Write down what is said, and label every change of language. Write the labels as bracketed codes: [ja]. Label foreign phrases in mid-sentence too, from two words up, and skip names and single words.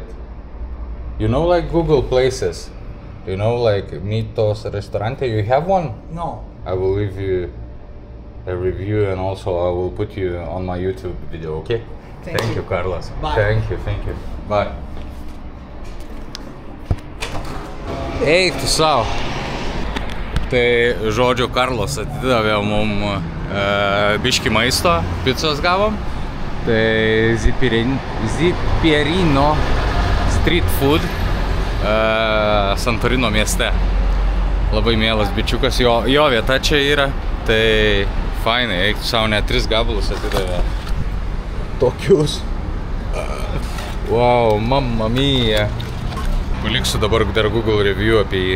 [en] You know, like Google Places. You know, like Mitos Restaurante. You have one? No. I will leave you a review and also I will put you on my YouTube video, okay? Thank you, Carlos. Bye. Thank you. Bye. [lt] Eik tu savo. Tai, žodžiu, Karlos atidavė mum biški maisto, picos gavom. Tai Zipierino [en] street food [lt] Santorino mieste. Labai mielas bičiukas, jo vieta čia yra. Tai fainai, eik tu savo, net 3 gabalus atidavė. Tokius. Wow, [it] mamma mia. [lt] Paliksiu dabar dar Google review apie jį.